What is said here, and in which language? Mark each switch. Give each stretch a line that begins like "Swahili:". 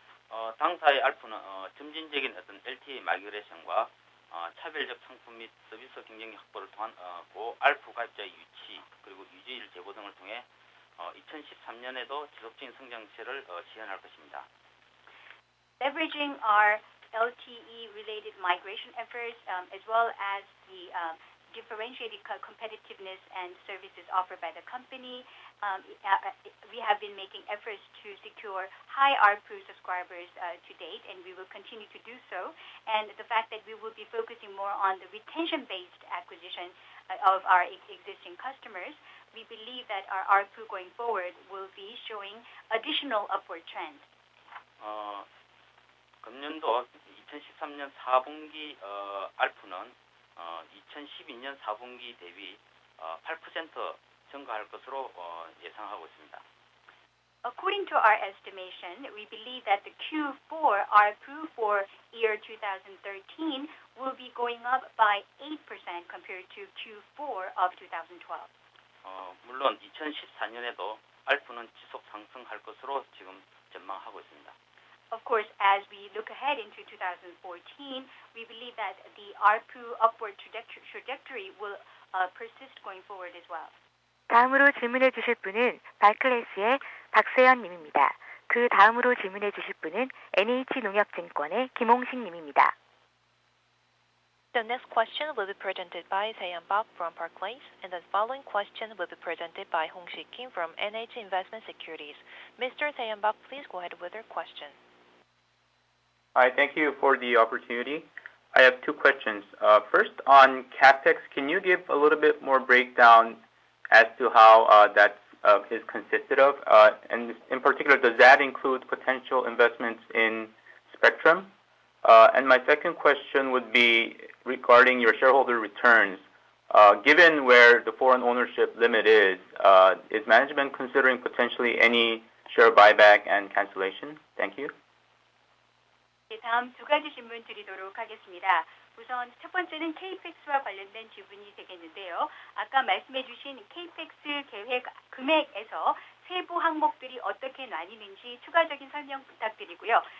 Korean: 당사의 ARPU는 점진적인 어떤 LTE 마이그레이션과 차별적 상품 및 서비스 경쟁력 확보를 통한 고 ARPU 가입자의 유치 그리고 유지일 제고 등을 통해 2013년에도 지속적인 성장세를 지향할 것입니다.
English: Leveraging our LTE-related migration efforts, as well as the differentiated competitiveness and services offered by the company, we have been making efforts to secure high ARPU subscribers to date, and we will continue to do so. And the fact that we will be focusing more on the retention-based acquisition of our existing customers, we believe that our ARPU going forward will be showing additional upward trend.
Korean: 금년도 2013년 4분기 ARPU는 2012년 4분기 대비 8% 증가할 것으로 예상하고 있습니다.
English: According to our estimation, we believe that the Q4 ARPU for year 2013 will be going up by 8% compared to Q4 of 2012.
Korean: 물론 2014년에도 ARPU는 지속 상승할 것으로 지금 전망하고 있습니다.
English: Of course, as we look ahead into 2014, we believe that the ARPU upward trajectory will persist going forward as well.
Korean: 다음으로 질문해 주실 분은 바클레스의 박세연 님입니다. 그 다음으로 질문해 주실 분은 NH농협증권의 김홍식 님입니다.
English: The next question will be presented by Seon Park from Barclays, and the following question will be presented by Hong-Sik Kim from NH Investment Securities. Mr. Seon Park, please go ahead with your question. Hi, thank you for the opportunity. I have two questions. First, on CapEx, can you give a little bit more breakdown as to how that is consisted of? And in particular, does that include potential investments in spectrum? And my second question would be regarding your shareholder returns. Given where the foreign ownership limit is management considering potentially any share buyback and cancellation? Thank you.
Korean: 네, 다음 두 가지 질문 드리도록 하겠습니다. 우선 첫 번째는 KPEX와 관련된 질문이 되겠는데요. 아까 말씀해 주신 KPEX 계획 금액에서 세부 항목들이 어떻게 나뉘는지 추가적인 설명 부탁드리고요.